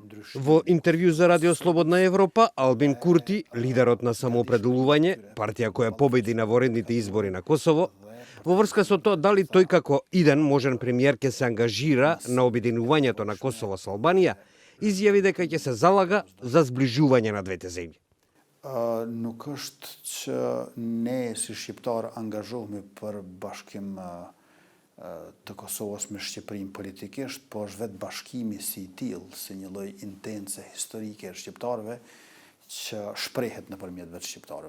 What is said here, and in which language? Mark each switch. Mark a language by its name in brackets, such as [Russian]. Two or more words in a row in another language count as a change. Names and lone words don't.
[Macedonian] Во интервју за Радио Слободна Европа, Албин Курти, лидерот на самоопределување, партија која победи на воредните избори на Косово, во врска со тоа дали тој како иден можен премиер ќе се ангажира на обединувањето на Косово со Албанија, изјави дека ќе се залага за зближување на двете земји. [Albanian] Nuk është që ne si shqiptar angazhohemi për bashkim të Kosovës me Shqipërinë politikisht, po është vetë bashkimi si i tillë, si një lloj intense historike e shqiptarëve që shprehet nëpërmjet vetë shqiptarëve.